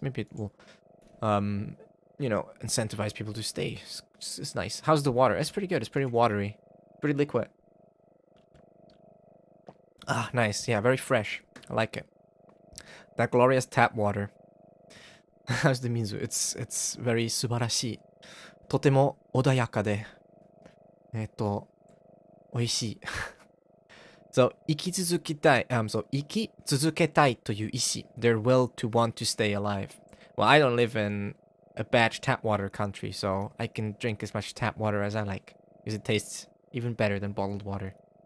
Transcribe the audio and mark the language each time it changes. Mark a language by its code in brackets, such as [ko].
[en] Maybe it will, you know, incentivize people to stay. It's nice. How's the water? It's pretty good. It's pretty watery. Pretty liquid. Ah, nice. Yeah, very fresh. I like it. That glorious tap water. How's the mizu? It's very [ja] 素晴らしい。とても穏やかで、美味しい。 [en] So, [ja] 生き続けたい、 [en] so, [ja] 生き続けたいという意志 [en] their will to want to stay alive. Well, I don't live in a bad tap water country, so I can drink as much tap water as I like, because it tastes even better than bottled water.